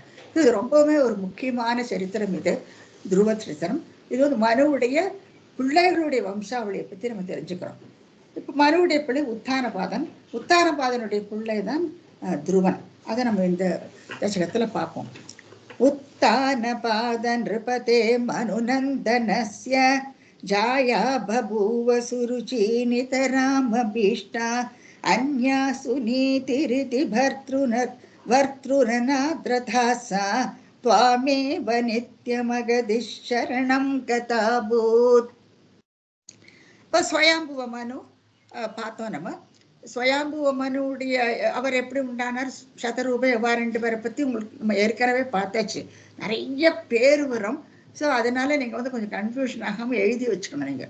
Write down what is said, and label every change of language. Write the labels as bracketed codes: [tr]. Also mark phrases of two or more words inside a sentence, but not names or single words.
[ta] இது ரொம்பவுமே ஒரு முக்கியமான சரித்திரம். இது துருவ சரித்திரம். இது வந்து மனுவுடைய பிள்ளைகளுடைய வம்சாவளியை பற்றி நம்ம தெரிஞ்சுக்கிறோம். இப்போ மனுவுடைய பிள்ளை உத்தானபாதன், உத்தானபாதனுடைய பிள்ளை தான் துருவன். அதை நம்ம இந்த தசகத்தில் பார்ப்போம். [sa] उत्तानपाद नृपते मनुनन्दनस्य जाया बभूव सुरुचि नितरामभीष्टा अन्या सुनीतिरिति भर्तृरनाद्रथा सा त्वामेव नित्यमगदिः शरणं गताभूत्. [ta] இப்போ ஸ்வயம்புவ மனு பார்த்தோம். நம்ம ஸ்வயம்புவ மனுடைய அவர் எப்படி உண்டானார், சதரூப எவ்வா 2 பேரை பற்றி உங்களுக்கு நம்ம ஏற்கனவே பார்த்தாச்சு. நிறைய பேர் வரும். ஸோ அதனால நீங்கள் வந்து கொஞ்சம் கன்ஃபியூஷன் ஆகாமல் எழுதி வச்சுக்கணும் நீங்கள்.